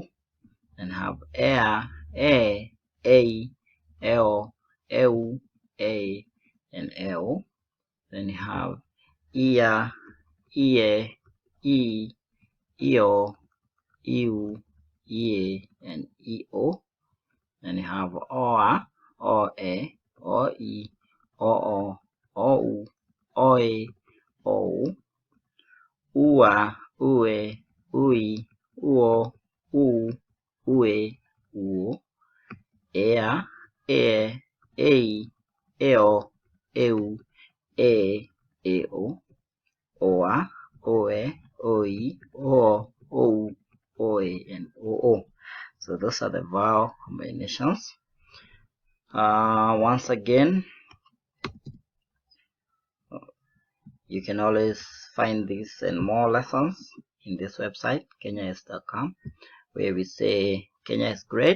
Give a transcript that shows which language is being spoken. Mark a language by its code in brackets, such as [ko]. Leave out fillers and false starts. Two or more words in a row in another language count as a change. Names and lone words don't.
[en] And have a, l, a, and l. Then you have ear, e, eo, and eo. Then you have oa, oe, oi, oo, oe, ua, ue, uo, ue, ea, ei, eo, eo, oa, oe, oi, oe, and oo. So those are the vowel combinations. Once again, you can always find this and more lessons in this website, kenyais.com, where we say Kenya is great.